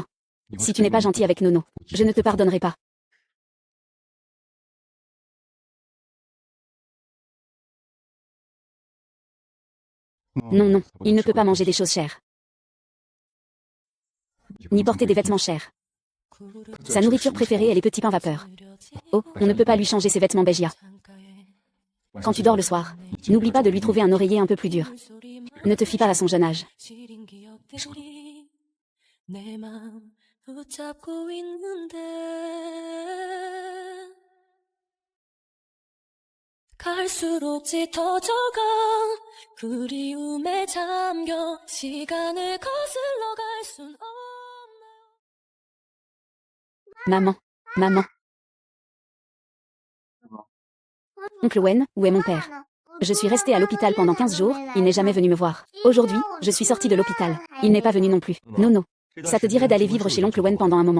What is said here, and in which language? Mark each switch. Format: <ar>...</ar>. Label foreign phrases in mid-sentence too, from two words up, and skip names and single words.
<fr>Si tu n'es pas gentil avec Nono, je ne te pardonnerai pas. Non, non, il ne peut pas manger des choses chères. Ni porter des vêtements chers. Sa nourriture préférée est les petits pains vapeur. Oh, on ne peut pas lui changer ses vêtements Bégia. Quand tu dors le soir, n'oublie pas de lui trouver un oreiller un peu plus dur. Ne te fie pas à son jeune âge.</fr> <ko>갈수록 짙어져가 그리움에 잠겨 시간을 거슬러 갈 순 없나요?</ko> <fr>Maman, maman. Oncle Wen, où est mon père? Je suis restée à l'hôpital pendant 15 jours, il n'est jamais venu me voir. Aujourd'hui, je suis sortie de l'hôpital. Il n'est pas venu non plus. Nono. Ça te dirait d'aller vivre chez l'oncle Wen pendant un moment?</fr>